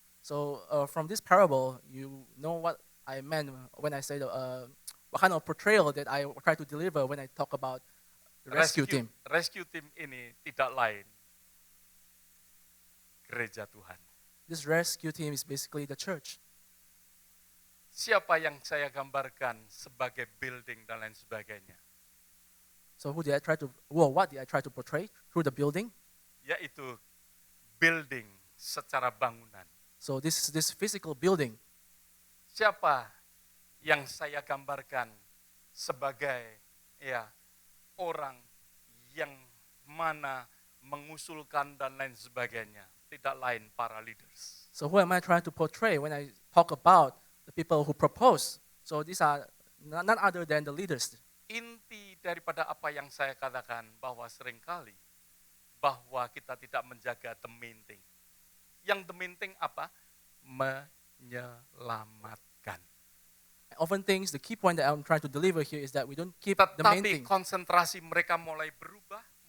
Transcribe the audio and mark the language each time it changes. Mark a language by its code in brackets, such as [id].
[en] So from this parable, you know what I meant when I say what kind of portrayal that I try to deliver when I talk about the rescue team. [id] Rescue team ini tidak lain gereja Tuhan. [en] This rescue team is basically the church. [id] Siapa yang saya gambarkan sebagai building dan lain sebagainya? [en] So what did I try to portray through the building? [id] Yaitu building secara bangunan. [en] So this physical building. [id] Siapa yang saya gambarkan sebagai orang yang mana mengusulkan dan lain sebagainya, tidak lain para leaders. [en] So who am I trying to portray when I talk about the people who propose? So these are none other than the leaders. [id] Inti daripada apa yang saya katakan bahwa seringkali bahwa kita tidak menjaga [en] the main thing. [id] Yang [en] the main thing [id] apa? Menyelamatkan. [en] Often things, the key point that I'm trying to deliver here is that we don't keep the main [id] Tetapi [en] thing. [id] konsentrasi mereka mulai berubah.